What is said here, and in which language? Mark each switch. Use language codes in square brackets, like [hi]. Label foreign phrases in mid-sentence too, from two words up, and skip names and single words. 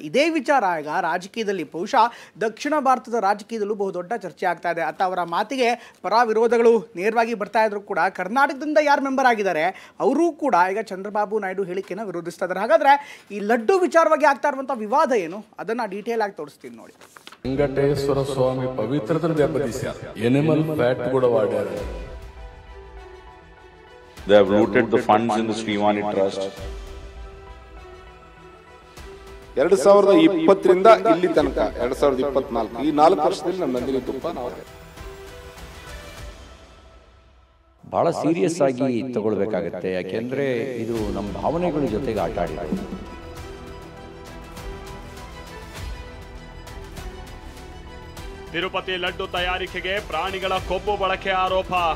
[kn] ಇದೇ ವಿಚಾರ ಈಗ ರಾಜಕೀಯದಲ್ಲಿ ಬಹುಶಃ ದಕ್ಷಿಣ ಭಾರತದ ರಾಜಕೀಯದಲ್ಲೂ ಬಹುದೊಡ್ಡ ಚರ್ಚೆ ಆಗ್ತಾ ಇದೆ. ಅಂತ ಅವರ ಮಾತಿಗೆ ಪರ ವಿರೋಧಗಳು ನೇರವಾಗಿ ಬರ್ತಾ ಇದ್ರು ಕೂಡ ಕರ್ನಾಟಕದಿಂದ ಯಾರು ಮೆಂಬರ್ ಆಗಿದ್ದಾರೆ ಅವರು ಕೂಡ ಈಗ ಚಂದ್ರಬಾಬು ನಾಯ್ಡು ಹೇಳಿಕೆಯನ್ನು ವಿರೋಧಿಸ್ತಾ ಇದ್ದಾರೆ. ಹಾಗಾದರೆ ಈ ಲಡ್ಡು ವಿಚಾರವಾಗಿ ಆಗ್ತಾ ಇರುವಂಥ ವಿವಾದ ಏನು ಅದನ್ನು ಡೀಟೇಲ್ ಆಗಿ ತೋರಿಸ್ತೀನಿ ನೋಡಿ. [te] వెంకటేశ్వర స్వామి పవిత్రతను దెబ్బతీశారు. [en] animal fat [te] కూడా వాడారు. [en] They have looted the funds in the Sriwani Trust. [kn] 2020 ರಿಂದ ಇಲ್ಲಿ ತನಕ 2024 ಈ 4 ವರ್ಷದಲ್ಲಿ ನಮ್ಮ ನಂದಿನಿ ತುಪ್ಪ ನಾವು ಬಹಳ ಸೀರಿಯಸ್ ಆಗಿ ತಗೊಳ್ಬೇಕಾಗತ್ತೆ. ಯಾಕೆಂದ್ರೆ ಇದು ನಮ್ಮ ಭಾವನೆಗಳ ಜೊತೆಗೆ ಆಟ ಆಡಿದೆ. ತಿರುಪತಿ ಲಡ್ಡು ತಯಾರಿಕೆಗೆ ಪ್ರಾಣಿಗಳ ಕೊಬ್ಬು ಬಳಕೆ ಆರೋಪ.